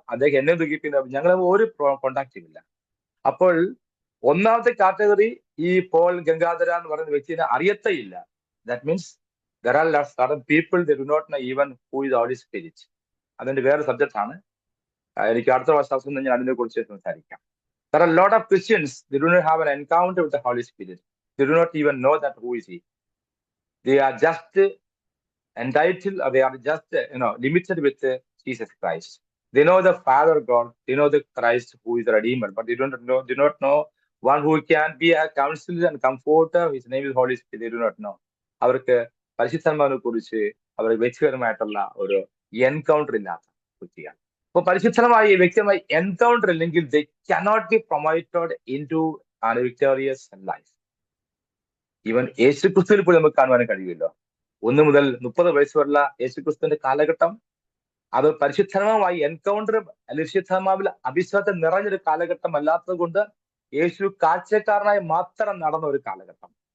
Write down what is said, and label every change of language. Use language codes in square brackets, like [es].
[ml] അദ്ദേഹം എന്നെ ദുഃഖിപ്പിക്കുന്ന ഞങ്ങൾ ഒരു കോണ്ടാക്റ്റും ഇല്ല. അപ്പോൾ ഒന്നാമത്തെ കാറ്റഗറി ഈ പോൾ ഗംഗാധര എന്ന് പറയുന്ന വ്യക്തിനെ അറിയത്തേ ഇല്ല. [en] That means there are certain people they do not know even who is the Holy Spirit. [ml] അതിന്റെ വേറെ സബ്ജക്റ്റ് ആണ്. എനിക്ക് അടുത്ത വർഷം ഞാൻ അതിനെ കുറിച്ച് സംസാരിക്കാം. [en] There are a lot of Christians, they do not have an encounter with the Holy Spirit. They do not even know that who is he. They are just entitled, or they are just limited with Jesus Christ. They know the Father God, they know the Christ who is the Redeemer, but they do not know one who can be a counselor and comforter. His name is Holy Spirit. They do not know. [ml] അവർക്ക് പരിശുദ്ധാത്മാവിനെ കുറിച്ച് അവർ വ്യക്തിപരമായിട്ടുള്ള ഒരു encounter ഇല്ലാത്ത വ്യക്തിയാണ്. അപ്പൊ പരിശുദ്ധമായി വ്യക്തിയുമായി encounter ഇല്ലെങ്കിൽ [en] they cannot be promoted into a victorious life. [ml] Even യേശുക്രിസ്തുവിൽ പോലും നമുക്ക് കാണുവാൻ കഴിയുമല്ലോ. 1 മുതൽ 30 വയസ്സ് വരെയുള്ള യേശുക്രിസ്തുവിന്റെ കാലഘട്ടം അത് പരിശുദ്ധാത്മാവുമായി എൻകൗണ്ടർ, പരിശുദ്ധാത്മാവിൽ അഭിഷേകത്തിൽ നിറഞ്ഞൊരു കാലഘട്ടം അല്ലാത്തത് കൊണ്ട് യേശു കാഴ്ചക്കാരനായി മാത്രം നടന്ന ഒരു കാലഘട്ടം.